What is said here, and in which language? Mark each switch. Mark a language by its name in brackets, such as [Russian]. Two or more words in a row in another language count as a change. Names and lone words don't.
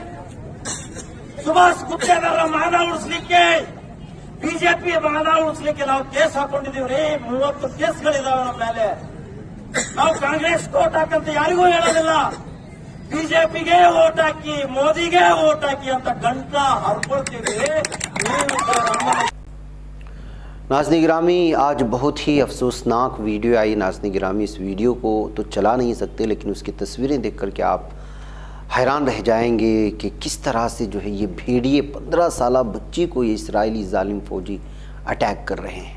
[Kannada] ಸುಭಾಷ್ ಗುತ್ತೇದಾರರ ಮಾನ ಉಳಿಸ್ಲಿಕ್ಕೆ, ಬಿಜೆಪಿ ಮಾನ ಉಳಿಸ್ಲಿಕ್ಕೆ ನಾವು ಕೇಸ್ ಹಾಕೊಂಡಿದೀವ್ರಿ. 30 ಕೇಸ್ಗಳಿದಾವೆ ನಮ್ಮ ಮೇಲೆ. ನಾವು ಕಾಂಗ್ರೆಸ್ ಓಟ್ ಹಾಕಂತ ಯಾರಿಗೂ ಹೇಳೋದಿಲ್ಲ. ಬಿಜೆಪಿಗೆ ಓಟ್ ಹಾಕಿ, ಮೋದಿಗೆ ಓಟ್ ಹಾಕಿ ಅಂತ ಗಂಟ ಹರ್ಕೊಳ್ತೀವಿ. [Hindi] नाज़रीन गिरामी, आज बहुत ही अफसोसनाक वीडियो आई। नाज़रीन गिरामी, इस वीडियो को तो चला नहीं सकते, लेकिन उसकी तस्वीरें देख कर के आप हैरान रह जाएंगे कि किस तरह से जो है ये भेड़िए 15 साला बच्ची को ये इसराइली जालिम फ़ौजी अटैक कर रहे हैं।